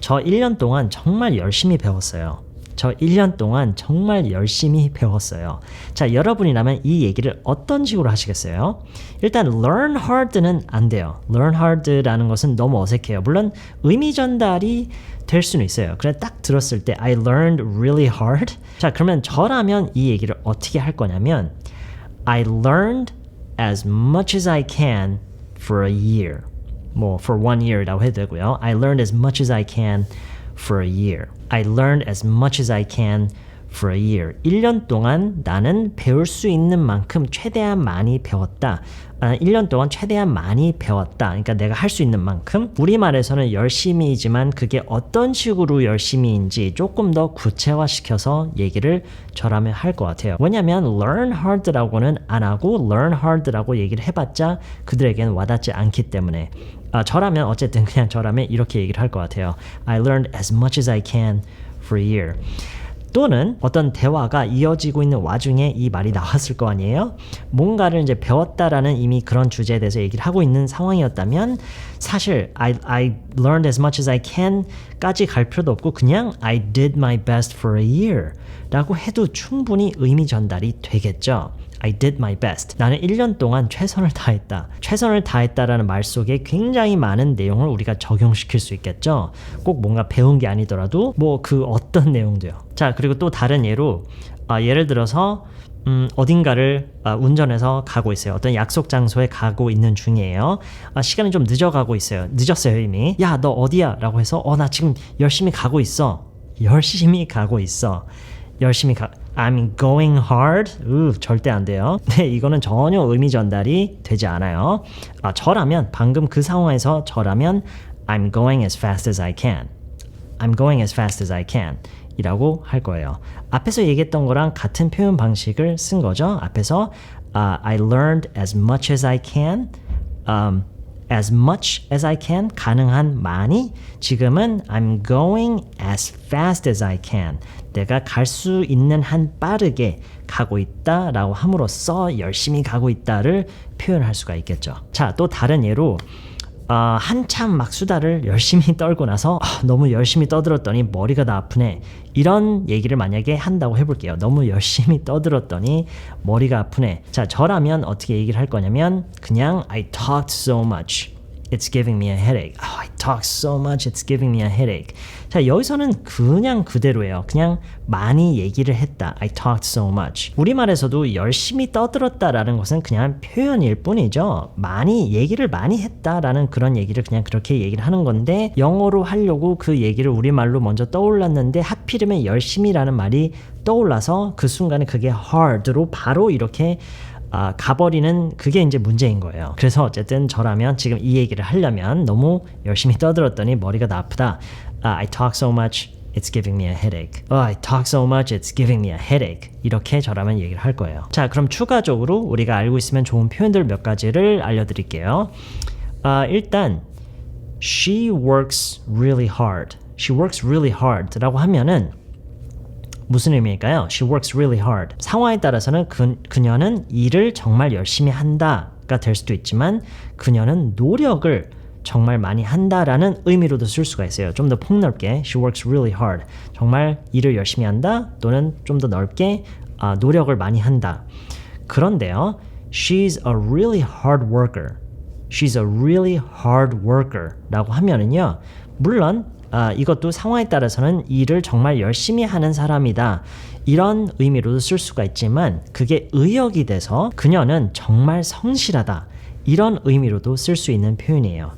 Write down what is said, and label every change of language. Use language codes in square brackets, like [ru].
[ko] 저 1년 동안 정말 열심히 배웠어요. 저 1년 동안 정말 열심히 배웠어요. 자, 여러분이라면 이 얘기를 어떤 식으로 하시겠어요? 일단 learn hard는 안 돼요. learn hard라는 것은 너무 어색해요. 물론 의미 전달이 될 수는 있어요. 그래 딱 들었을 때 [en] I learned really hard. [ko] 자, 그러면 저라면 이 얘기를 어떻게 할 거냐면 [en] I learned as much as I can for a year. [ko] 뭐 for 1 year라고 해도 되고요. [en] I learned as much as I can for a year. I learned as much as I can for a year. [ko] 1년 동안 나는 배울 수 있는 만큼 최대한 많이 배웠다. 1년 동안 최대한 많이 배웠다. 그러니까 내가 할 수 있는 만큼. 우리말에서는 열심히이지만 그게 어떤 식으로 열심히인지 조금 더 구체화시켜서 얘기를 저라면 할 것 같아요. 왜냐면 learn hard라고는 안 하고 learn hard라고 얘기를 해봤자 그들에게는 와닿지 않기 때문에 저라면 어쨌든 그냥 저라면 이렇게 얘기를 할 것 같아요. [en] I learned as much as I can for a year. [ko] 또는 어떤 대화가 이어지고 있는 와중에 이 말이 나왔을 거 아니에요? 뭔가를 이제 배웠다라는 이미 그런 주제에 대해서 얘기를 하고 있는 상황이었다면 사실 [en] I learned as much as I can [ko] 까지 갈 필요도 없고 그냥 [en] I did my best for a year [ko] 라고 해도 충분히 의미 전달이 되겠죠. [en] I did my best. [ko] 나는 1년 동안 최선을 다했다. 최선을 다했다라는 말 속에 굉장히 많은 내용을 우리가 적용시킬 수 있겠죠. 꼭 뭔가 배운 게 아니더라도 뭐 그 어떤 내용도요. 자, 그리고 또 다른 예로 예를 들어서 어딘가를 운전해서 가고 있어요. 어떤 약속 장소에 가고 있는 중이에요. 시간이 좀 늦어가고 있어요. 늦었어요 이미. 야, 너 어디야? 라고 해서 나 지금 열심히 가고 있어. 열심히 가고 있어. [en] I'm going hard. [ko] 절대 안 돼요. 네, 이거는 전혀 의미 전달이 되지 않아요. 저라면 방금 그 상황에서 저라면 [en] I'm going as fast as I can. I'm going as fast as I can. [ko] 이라고 할 거예요. 앞에서 얘기했던 거랑 같은 표현 방식을 쓴 거죠. [en] 앞에서 I learned as much as I can. As much as I can, [ko] 가능한 많이. 지금은 [en] I'm going as fast as I can. [ko] 내가 갈 수 있는 한 빠르게 가고 있다라고 함으로써 열심히 가고 있다를 표현할 수가 있겠죠. 자, 또 다른 예로 한참 막 수다를 열심히 떨고 나서 너무 열심히 떠들었더니 머리가 다 아프네. 이런 얘기를 만약에 한다고 해볼게요. 너무 열심히 떠들었더니 머리가 아프네. 자, 저라면 어떻게 얘기를 할 거냐면 그냥 [en] I talked so much. It's giving me a headache. I talk so much. It's giving me a headache. [ko] 자, 여기서는 그냥 그대로예요. 그냥 많이 얘기를 했다. [en] I talked so much. [ko] 우리말에서도 열심히 떠들었다라는 것은 그냥 표현일 뿐이죠. 얘기를 많이 했다라는 그런 얘기를 그냥 그렇게 얘기를 하는 건데 영어로 하려고 그 얘기를 우리말로 먼저 떠올랐는데 하필이면 열심히라는 말이 떠올라서 그 순간에 그게 hard로 바로 이렇게 가버리는 그게 이제 문제인 거예요. 그래서 어쨌든 저라면 지금 이 얘기를 하려면 너무 열심히 떠들었더니 머리가 다 아프다. [en] I talk so much, it's giving me a headache. I talk so much, it's giving me a headache. [ko] 이렇게 저라면 얘기를 할 거예요. 자, 그럼 추가적으로 우리가 알고 있으면 좋은 표현들 몇 가지를 알려드릴게요. 일단 [en] she works really hard. She works really hard [ko] 라고 하면은 무슨 의미일까요? [en] She works really hard. [ko] 상황에 따라서는 그녀는 일을 정말 열심히 한다가 될 수도 있지만 그녀는 노력을 정말 많이 한다라는 의미로도 쓸 수가 있어요. 좀 더 폭넓게 [en] She works really hard. [ko] 정말 일을 열심히 한다 또는 좀 더 넓게 노력을 많이 한다. 그런데요. [en] She's a really hard worker. She's a really hard worker [ko] 라고 하면은요. 물론 이것도 상황에 따라서는 일을 정말 열심히 하는 사람이다. 이런 의미로도 쓸 수가 있지만 그게 의역이 돼서 그녀는 정말 성실하다. 이런 의미로도 쓸 수 있는 표현이에요.